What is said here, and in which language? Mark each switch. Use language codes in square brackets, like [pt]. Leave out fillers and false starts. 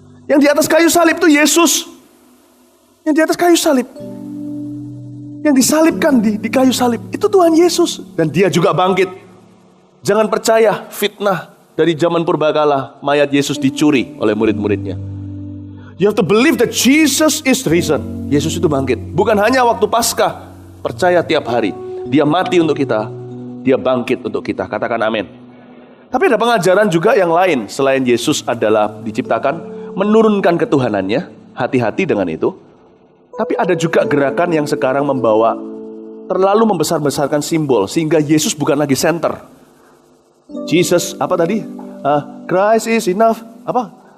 [id] Yang di atas kayu salib itu Yesus. Yang di atas kayu salib. Yang disalibkan di kayu salib itu Tuhan Yesus. Dan dia juga bangkit. Jangan percaya fitnah dari zaman purbakala mayat Yesus dicuri oleh murid-muridnya. [en] You have to believe that Jesus is risen. [id] Yesus itu bangkit. Bukan hanya waktu Paskah. Percaya tiap hari. Dia mati untuk kita. Dia bangkit untuk kita. Katakan amin. Tapi ada pengajaran juga yang lain. Selain Yesus adalah diciptakan menurunkan ketuhanannya. Hati-hati dengan itu. Tapi ada juga gerakan yang sekarang membawa terlalu membesar-besarkan simbol sehingga Yesus bukan lagi center. Jesus apa tadi? [en] Christ is enough. [id] Apa?